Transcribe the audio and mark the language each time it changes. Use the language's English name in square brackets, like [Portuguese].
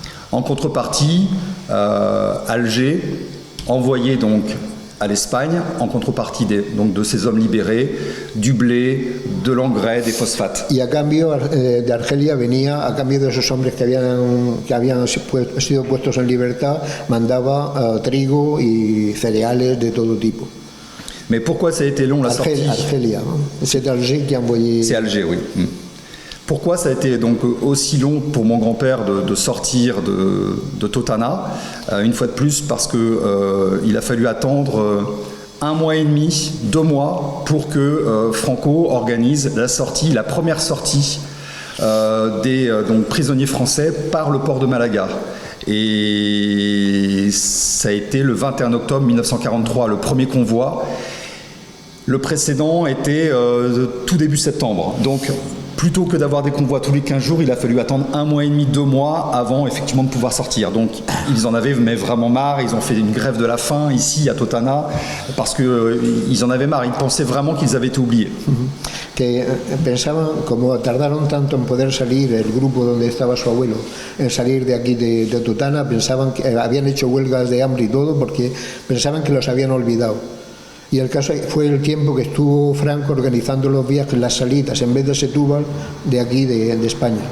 [French] En contrepartie, Alger envoyait donc à l'Espagne, en contrepartie donc de ces hommes libérés, du blé, de l'engrais, des phosphates. [Spanish] Y a cambio de Argelia venía, a cambio de esos hombres que habían sido puestos en libertad, mandaba trigo y cereales de todo tipo. [French] Mais pourquoi ça a été long la sortie ? Argelia, c'est Alger qui a envoyé. C'est Alger, oui. Pourquoi ça a été donc aussi long pour mon grand-père de sortir de Totana ? Une fois de plus, parce qu'il a fallu attendre 1 mois et demi, 2 mois, pour que Franco organise la première sortie des donc, prisonniers français par le port de Malaga. Et ça a été le 21 octobre 1943, le premier convoi. Le précédent était tout début septembre. Donc, plutôt que d'avoir des convois tous les 15 jours, il a fallu attendre 1 mois et demi, 2 mois avant effectivement de pouvoir sortir. Donc ils en avaient mais vraiment marre, ils ont fait une grève de la faim ici à Totana parce qu'ils en avaient marre, ils pensaient vraiment qu'ils avaient été oubliés. [Spanish] Que pensaban, como tardaron tanto en poder salir el grupo donde estaba su abuelo, en salir de aquí de Totana, pensaban que habían hecho huelgas de hambre y todo porque pensaban que los habían olvidado. Y el caso fue el tiempo que estuvo Franco organizando los viajes, las salidas, en vez de Setúbal, de aquí, de España.